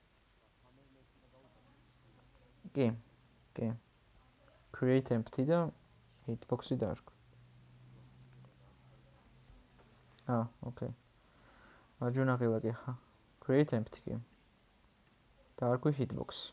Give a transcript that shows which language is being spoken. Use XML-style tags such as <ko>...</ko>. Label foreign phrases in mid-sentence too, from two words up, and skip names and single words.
<ka>კი</ka> <en>create empty</en> <ka>და hitbox-ი დავარქვი okay მარჯვენა ღილაკი ხა</ka> <en>create empty</en> <ka>კი დავარქვი hitbox</ka>